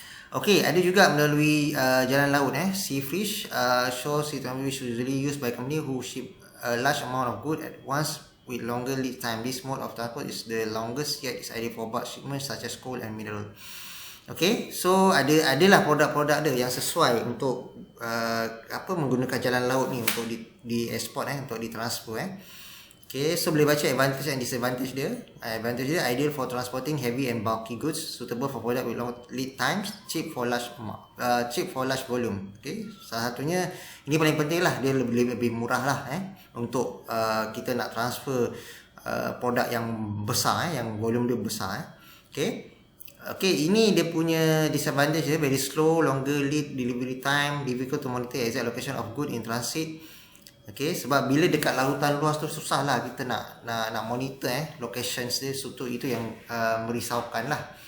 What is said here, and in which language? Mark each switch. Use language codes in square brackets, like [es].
[en] Okay, [ms] ada juga melalui jalan laut, [en] sea fish, shows it which usually used by company who ship a large amount of goods at once with longer lead time. This mode of transport is the longest, yet is ideal for bulk shipments such as coal and mineral. [ms] Okay, so adalah produk-produk dia yang sesuai untuk menggunakan jalan laut ni untuk di export, untuk di transfer. Okay, so boleh baca [en] advantage and disadvantage [ms] dia. [en] Advantage dia, ideal for transporting heavy and bulky goods, suitable for product with long lead times, cheap for large volume. [ms] Okay, salah satunya ini paling penting lah, dia lebih murah lah untuk kita nak transfer produk yang besar, yang volume dia besar. [en] Okay, [ms] ini dia punya [en] disadvantage dia, very slow, longer lead delivery time, difficult to monitor exact location of good in transit. [ms] Okay, sebab bila dekat lautan luas tu susah lah kita nak monitor locations dia, so itu yang merisaukan lah.